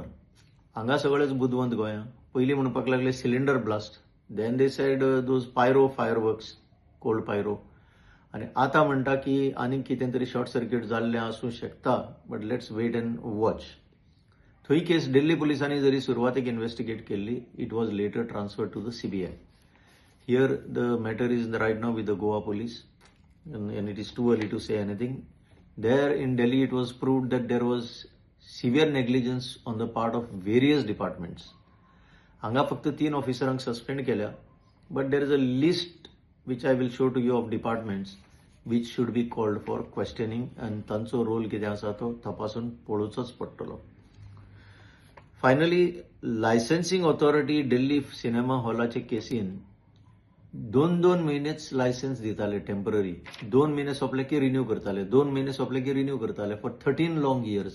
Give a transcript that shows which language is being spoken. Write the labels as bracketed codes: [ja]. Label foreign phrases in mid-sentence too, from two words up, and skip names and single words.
[kok] हांगा सगळेच बुदवंत गोंया. पयलीं म्हणपाक लागले [en] cylinder blast, then they said those pyro fire works, cold pyro, [kok] आनी आतां म्हणटा की आनीक कितें तरी [en] short circuit [kok] जाल्लें आसूं शकता, [en] but let's wait and watch. [kok] थंय केस दिल्ली पुलिसांनी जरी सुरवातेक इन्व्हेस्टिगेट केल्ली, [en] it was later transfer to the CBI. here the matter is right now with the Goa police, and it is too early to say anything. There in Delhi it was proved that there was severe negligence on the part of various departments. [kok] हांगा फक्त 3 ऑफिसरांक सस्पेंड केल्या, [en] but there is a list which I will show to you of departments which should be called for questioning, and [kok] तांचो रोल कितें आसा तो तपासून पळोवचोच पडटलो. फायनली [en] licensing authority [kok] दिल्ली सिनेमा हॉलाचे केसीन 2 म्हयनेच लायसन्स दिताले टेम्पररी. 2 म्हयने सोंपले की रिन्यू करताले, 2 म्हयने सोंपले की रिन्यू करताले [en] for 13 long years.